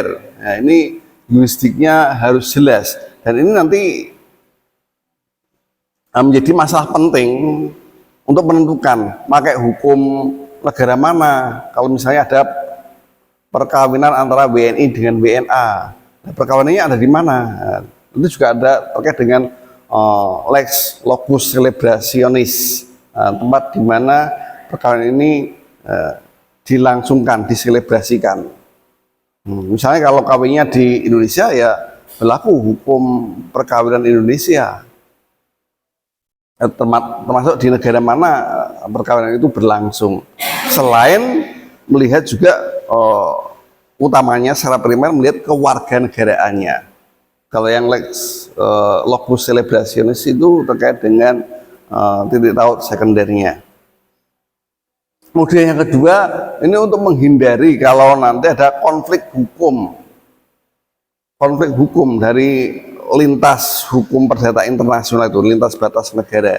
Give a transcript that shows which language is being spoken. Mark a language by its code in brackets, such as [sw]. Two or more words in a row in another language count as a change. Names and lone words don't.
[id] Nah, ini yurisdiknya harus jelas, dan ini nanti menjadi masalah penting untuk menentukan pakai hukum negara mana. Kalau misalnya ada perkawinan antara WNI dengan WNA, nah, perkawinannya ada di mana? Nah, itu juga ada terkait dengan [la] lex locus celebrationis, [id] tempat di mana perkawinan ini dilangsungkan, diselebrasikan. Misalnya kalau kawinnya di Indonesia, ya berlaku hukum perkawinan Indonesia. Termasuk di negara mana perkawinan itu berlangsung. Selain melihat juga utamanya secara primer melihat kewarganegaraannya. Kalau yang [la] lex locus celebrationis [id] itu terkait dengan titik taut sekundernya. Kemudian yang kedua, ini untuk menghindari kalau nanti ada konflik hukum dari lintas hukum perdata internasional itu, lintas batas negara.